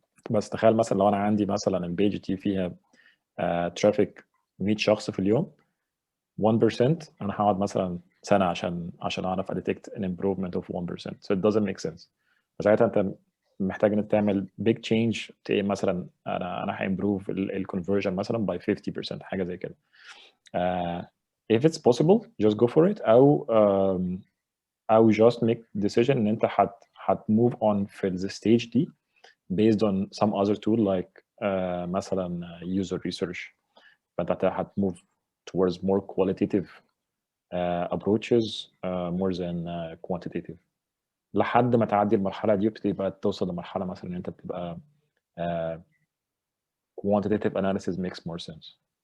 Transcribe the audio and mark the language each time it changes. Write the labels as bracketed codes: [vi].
[ar] بس تخيل مثلا لو انا عندي مثلا البيج دي فيها ترافيك 100 شخص في اليوم، 1% انا هقعد مثلا سنه عشان اعرف اديتكت [en] an improvement of 1%. so it doesn't make sense. [ar] فساعتها انت محتاج انك تعمل [en] big change، [ar] مثلا انا هامبروف الكونفرجن مثلا [en] by 50%، [ar] حاجه زي كده. [en] if it's possible just go for it، او just make decision [ar] ان انت هت [en] move on في the stage دي based on some other tool like مثلا user research. [ar] فانت هت [en] move towards more qualitative approaches more than quantitative، [ar] لحد ما تعدي المرحله دي وبتبقى توصل لمرحله مثلا ان انت بتبقى [en] quantitative analysis makes more sense.